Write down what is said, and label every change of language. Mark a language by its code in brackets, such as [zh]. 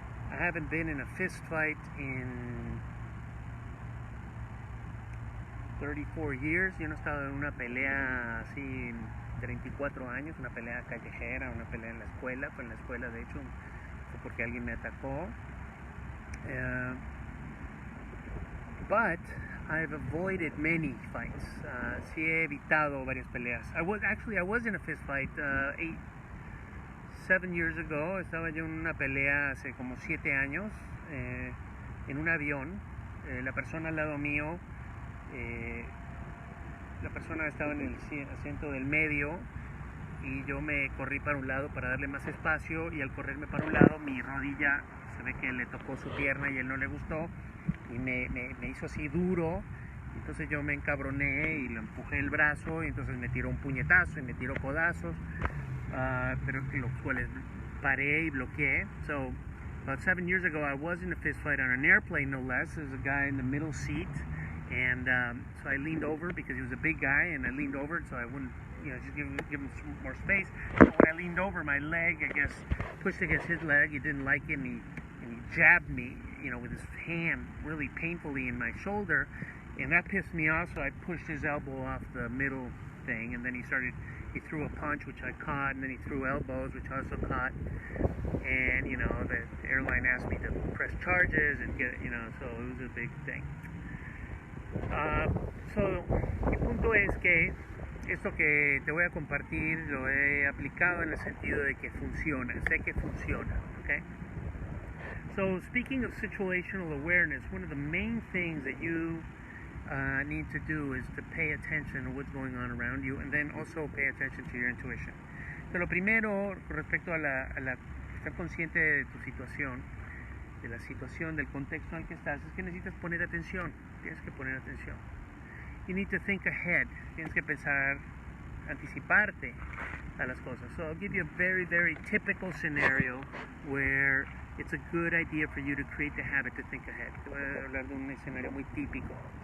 [en] I haven't been in a fist fight in 34 years. [es] Yo no he estado en una pelea así en 34 años, una pelea callejera, una pelea en la escuela. Fue en la escuela, de hecho, fue porque alguien me atacó. [en] But I've avoided many fights. [es] Sí he evitado varias peleas. [en] I was in a fist fight 7 years ago. [es] Estaba yo en una pelea hace como 7 años en un avión. La persona al lado mío, la persona estaba en el asiento del medio y yo me corrí para un lado para darle más espacio, y al correrme para un lado mi rodilla se ve que le tocó su pierna y él no le gustó y me hizo así duro. Entonces yo me encabroné y le empujé el brazo y entonces me tiró un puñetazo y me tiró codazos, pero los cuales paré y bloqueé. [en] So about 7 years ago I was in a fist fight on an airplane, no less. There was a guy in the middle seat, and so I leaned over because he was a big guy, and I leaned over so I wouldn't, just give him some more space. But when I leaned over, my leg, I guess, pushed against his leg. He didn't like it, and he jabbed me, with his hand really painfully in my shoulder. And that pissed me off, so I pushed his elbow off the middle thing, and then he threw a punch, which I caught, and then he threw elbows, which I also caught. And, the airline asked me to press charges and get, so it was a big thing. [es] So, mi punto es que esto que te voy a compartir lo he aplicado en el sentido de que funciona, sé que funciona, okay? [en] So, speaking of situational awareness, one of the main things that you need to do is to pay attention to what's going on around you, and then also pay attention to your intuition. [es] So, lo primero respecto a estar consciente de tu situación, de la situación, del contexto en el que estás, es que necesitas poner atención. Tienes que poner atención. [en] You need to think ahead. [es] Tienes que pensar, anticiparte a las cosas. [en] So I'll give you a very, very typical scenario where it's a good idea for you to create the habit to think ahead. [es] Te voy a hablar de un escenario muy típico.